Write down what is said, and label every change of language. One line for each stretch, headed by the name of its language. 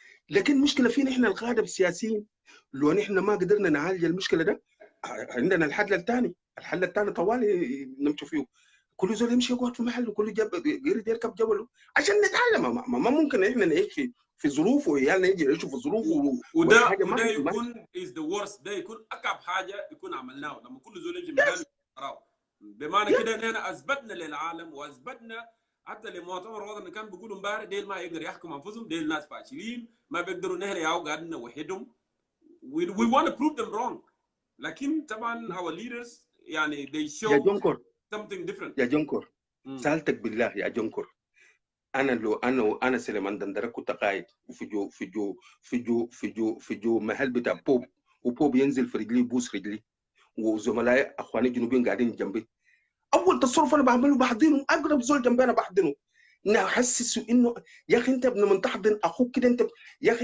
Arabic: لكن مشكله فينا احنا القاده السياسيين. لو نحن ما قدرنا نعالج المشكله ده عندنا الحل الثاني طوالي نمشي فيه. كل زول يمشي يقعد في محله، كل يريد يركب جبله عشان نتعلم. ما ممكن احنا نعيش في ظروف وعيالنا يجي يعيشوا في ظروف وده يكون
English: is the worst.
Arabic: ده يكون اكب حاجه يكون عملناه لما كل زول يجي مكانه يقراه. بمعنى كده اننا اثبتنا للعالم واثبتنا حتى لمؤتمر الوطني كان بيقولوا امبارح ديل ما يقدر يحكموا انفسهم، ديل ناس فاشلين ما بيقدروا نحن ياو قاعدين نوحدهم.
English: we want to prove them wrong.
Arabic: لكن طبعا
English: our leaders
Arabic: يعني
English: they show
Arabic: يا جونكور
English: something different.
Arabic: يا جونكور سالتك بالله يا جونكور، انا سليمان دندره كنت قايد في جو محل بتاع بوب، وبوب ينزل في رجلي يبوس رجلي، وزملائي اخواني الجنوبيين قاعدين جنبي. اول تصرف انا بعمله بحضنه، اقرب زول جنبي انا بحضنه، نحسسه انه يا اخي انت من تحضن اخوك كده انت يا اخي.